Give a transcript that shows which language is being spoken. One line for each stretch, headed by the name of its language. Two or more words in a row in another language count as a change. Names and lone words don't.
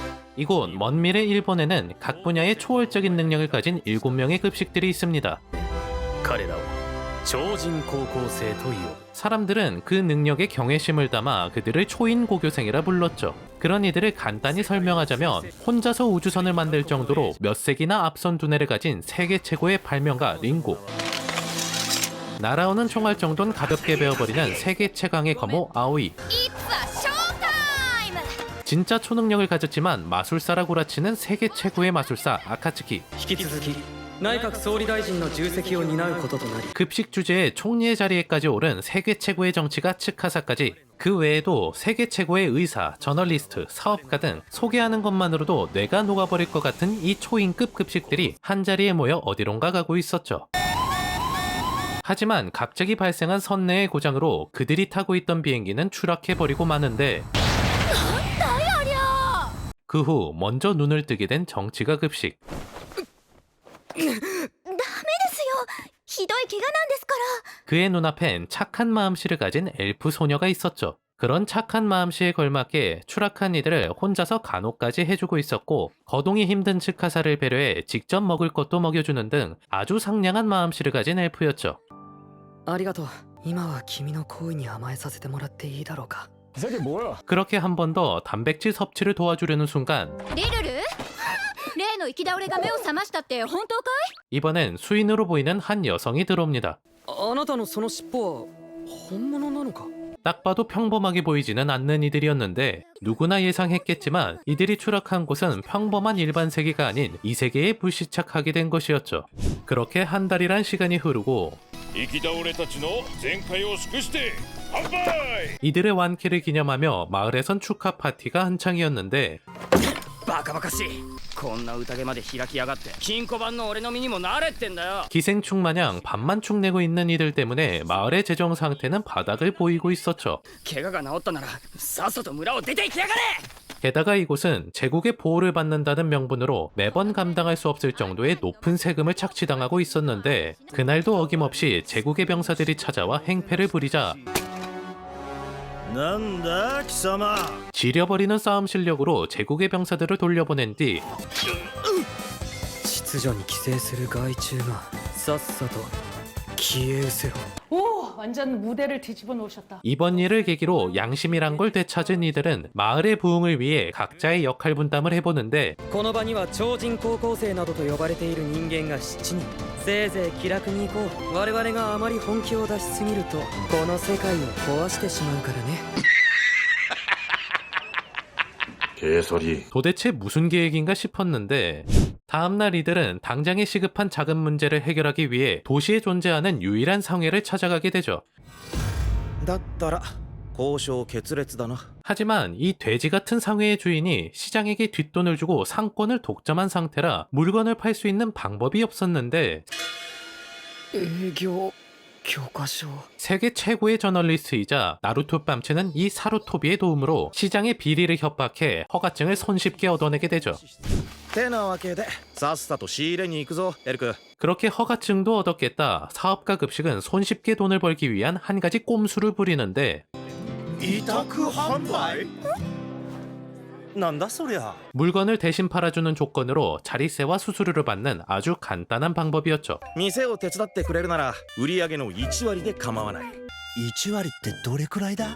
Korean: 이곳 먼 미래 일본에는 각 분야의 초월적인 능력을 가진 7명의 급식들이 있습니다.
Japanese: 彼らを超人高校生という
Korean: 사람들은 그 능력에 경외심을 담아 그들을 초인 고교생이라 불렀죠. 그런 이들을 간단히 설명하자면 혼자서 우주선을 만들 정도로 몇 세기나 앞선 두뇌를 가진 세계 최고의 발명가 링고, 날아오는 총알 정도는 가볍게 베어버리는 세계 최강의 거모 아오이, 진짜 초능력을 가졌지만 마술사라 구라치는 세계 최고의 마술사 아카츠키,
Japanese: 引き続き内閣総理大臣の重責を担うこととなり
Korean: 급식 주제에 총리의 자리에까지 오른 세계 최고의 정치가 츠카사까지, 그 외에도 세계 최고의 의사, 저널리스트, 사업가 등 소개하는 것만으로도 뇌가 녹아버릴 것 같은 이 초인급 급식들이 한자리에 모여 어디론가 가고 있었죠. 하지만 갑자기 발생한 선내의 고장으로 그들이 타고 있던 비행기는 추락해버리고 마는데, 그 후 먼저 눈을 뜨게 된 정치가 급식.
Japanese: ダメですよ。ひどい怪我なんですから。
Korean: 그의 눈앞엔 착한 마음씨를 가진 엘프 소녀가 있었죠. 그런 착한 마음씨에 걸맞게 추락한 이들을 혼자서 간호까지 해주고 있었고, 거동이 힘든 츠카사를 배려해 직접 먹을 것도 먹여주는 등 아주 상냥한 마음씨를 가진 엘프였죠.
Japanese: ありがとう。今は君の行為に甘えさせてもらっていいだろうか。
Korean: 그렇게 한 번 더 단백질 섭취를 도와주려는 순간
Japanese: リルル例の行き倒れが目を覚ましたって本当かい？
Korean: 이번엔 수인으로 보이는 한 여성이 들어옵니다.
Japanese: あなたのその尻尾は本物なのか？
Korean: 딱 봐도 평범하게 보이지는 않는 이들이었는데, 누구나 예상했겠지만 이들이 추락한 곳은 평범한 일반 세계가 아닌 이 세계에 불시착하게 된 것이었죠. 그렇게 한 달이란 시간이 흐르고
Japanese: 生き倒れたちの全快を祝して乾杯。
Korean: 이들의 완쾌를 기념하며 마을에선 축하 파티가 한창이었는데,
Japanese: バカバカしい。こんな宴まで開きやがって金庫番の俺の身にもなれってんだよ。
Korean: 기생충 마냥 밥만 축내고 있는 이들 때문에 마을의 재정 상태는 바닥을 보이고 있었죠.
Japanese: 怪我が治ったならさっさと村を出て行きやがれ。
Korean: 게다가 이곳은 제국의 보호를 받는다는 명분으로 매번 감당할 수 없을 정도의 높은 세금을 착취당하고 있었는데, 그날도 어김없이 제국의 병사들이 찾아와 행패를 부리자
Japanese: なんだ貴様
Korean: 지려버리는 싸움 실력으로 제국의 병사들을 돌려보낸 뒤
Japanese: 秩序に寄生する害虫がさっさと消え失せろ。
Korean: 오, 완전 무대를 뒤집어 놓으셨다. 이번 일을 계기로 양심이란 걸 되찾은 이들은 마을의 부흥을 위해 각자의 역할 분담을 해보는데,
Japanese: この場には超人高校生などと呼ばれている人間が7人。せいぜい気楽に行こう。我々があまり本気を出しすぎるとこの世界を壊してしまうからね。
Korean: 개소리 도대체 무슨 계획인가 싶었는데, 다음날 이들은 당장에 시급한 작은 문제를 해결하기 위해 도시에 존재하는 유일한 상회를 찾아가게 되죠.
Japanese: だったら交渉決裂だな
Korean: 하지만 이 돼지 같은 상회의 주인이 시장에게 뒷돈을 주고 상권을 독점한 상태라 물건을 팔 수 있는 방법이 없었는데,
Japanese: 営業教科書。
Korean: 세계 최고의 저널리스트이자 나루토 뺨치는 이 사루토비의 도움으로 시장의 비리를 협박해 허가증을 손쉽게 얻어내게 되죠.
Japanese: てなわけでさっさと仕入れに行くぞエルク
Korean: 그렇게 허가증도 얻었겠다 사업가 급식은 손쉽게 돈을 벌기 위한 한 가지 꼼수를 부리는데,
Japanese: 委託販売なんだそりゃ
Korean: 물건을 대신 팔아주는 조건으로 자리세와 수수료를 받는 아주 간단한 방법이었죠.
Japanese: 店を手伝ってくれるなら売り上げの1割で構わない1割ってどれくらいだ